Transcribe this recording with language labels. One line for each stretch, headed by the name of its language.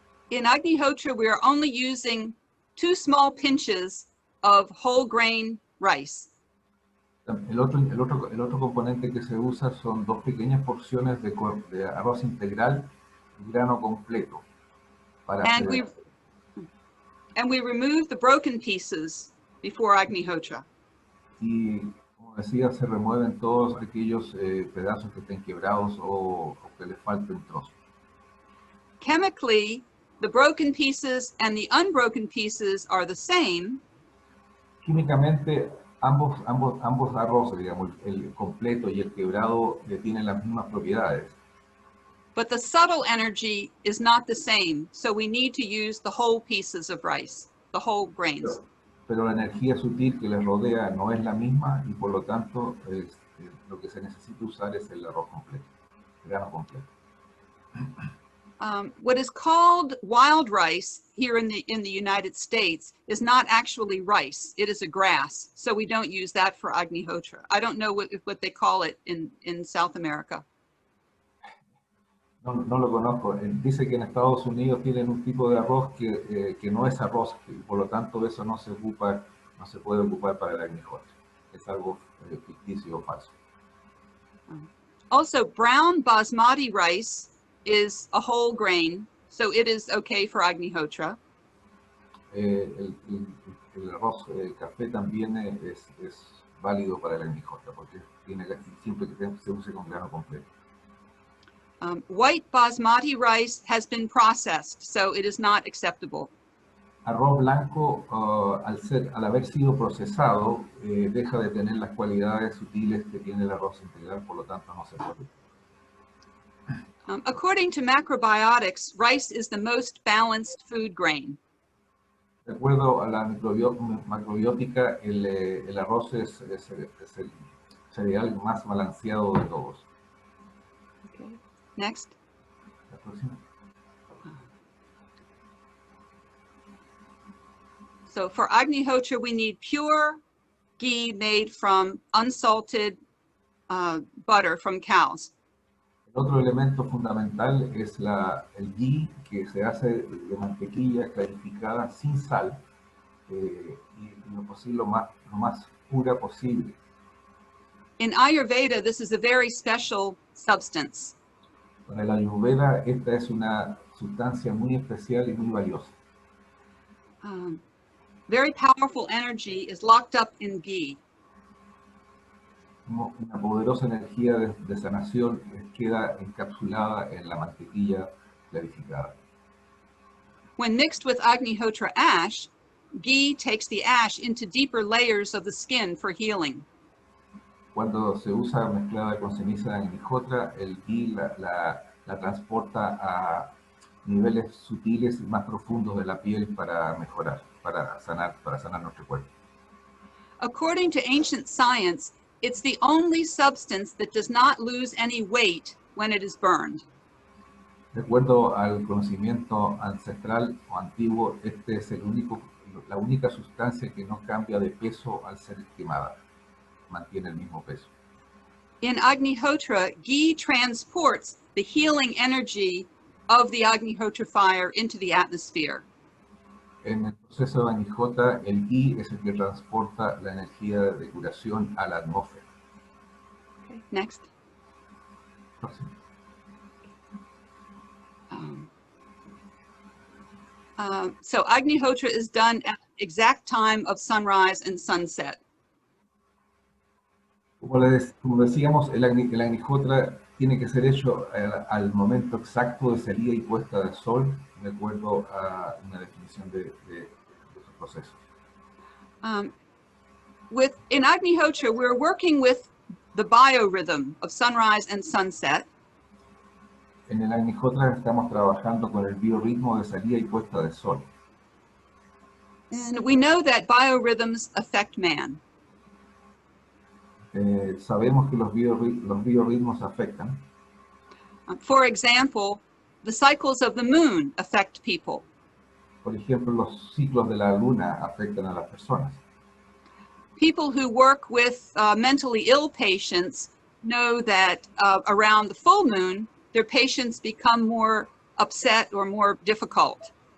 English: In Agnihotra, we are only using 2 small pinches of whole grain rice.
Spanish: El otro componente que se usa son 2 pequeñas porciones de arroz integral grano completo para
English: And
Spanish: hacer,
English: we remove the broken pieces before Agnihotra.
Spanish: y como decía, se remueven todos aquellos pedazos que estén quebrados o que les falten trozos.
English: Chemically, the broken pieces and the unbroken pieces are the same,
Spanish: Químicamente, ambos arroces, digamos, el completo y el quebrado, tienen las mismas propiedades,
English: but the subtle energy is not the same. So we need to use the whole pieces of rice, the whole grains.
Spanish: pero la energía sutil que les rodea no es la misma y por lo tanto lo que se necesita usar es el arroz completo, el grano completo.
English: What is called wild rice here in the United States is not actually rice. It is a grass. So we don't use that for Agnihotra. I don't know what they call it in South America.
Spanish: No lo conozco. Dice que en Estados Unidos tienen un tipo de arroz que no es arroz, y por lo tanto eso no se puede ocupar para el Agnihotra. Es algo ficticio o falso.
English: Also, brown basmati rice is a whole grain, so it is okay for Agnihotra.
Spanish: El arroz café también es válido para el Agnihotra, porque siempre que se use con grano completo.
English: White basmati rice has been processed, so it is not acceptable.
Spanish: Arroz blanco, al haber sido procesado, deja de tener las cualidades sutiles que tiene el arroz integral, por lo tanto no se puede.
English: According to macrobiotics, rice is the most balanced food grain.
Spanish: De acuerdo a la macrobiótica, el arroz es el cereal más balanceado de todos.
English: Okay. Next.
Spanish: La próxima.
English: So for Agnihotra, we need pure ghee made from unsalted butter from cows.
Spanish: El otro elemento fundamental es el ghee, que se hace de mantequilla clarificada sin sal y lo posible lo más pura posible.
English: In Ayurveda, this is a very special substance.
Spanish: Para el Ayurveda, esta es una sustancia muy especial y muy valiosa.
English: Very powerful energy is locked up in ghee.
Spanish: Una poderosa energía de sanación queda encapsulada en la mantequilla clarificada.
English: When mixed with Agnihotra ash, ghee takes the ash into deeper layers of the skin for healing.
Spanish: Cuando se usa mezclada con ceniza de Agnihotra, el ghee la transporta a niveles sutiles y más profundos de la piel para mejorar, para sanar nuestro cuerpo.
English: According to ancient science, it's the only substance that does not lose any weight when it is burned.
Spanish: De acuerdo al conocimiento ancestral o antiguo, este es la única sustancia que no cambia de peso al ser quemada, mantiene el mismo peso.
English: In Agnihotra, ghee transports the healing energy of the Agnihotra fire into the atmosphere.
Spanish: En el proceso de Agnihotra, el ghee es el que transporta la energía de curación a la atmósfera.
English: Okay, next.
Spanish: Próximo.
English: So Agnihotra is done at the exact time of sunrise and sunset.
Spanish: Como decíamos, el Agnihotra tiene que ser hecho al momento exacto de salida y puesta del sol, de acuerdo a una definición de su proceso.
English: In Agnihotra, we're working with the biorhythm of sunrise and sunset.
Spanish: En el Agnihotra estamos trabajando con el biorritmo de salida y puesta del sol.
English: And we know that biorhythms affect man.
Spanish: Sabemos que los biorritmos afectan.
English: For example, the cycles of the moon affect people.
Spanish: Por ejemplo, los ciclos de la luna afectan a las personas.
English: People who work with mentally ill patients know that around the full moon, their patients become more upset or more difficult.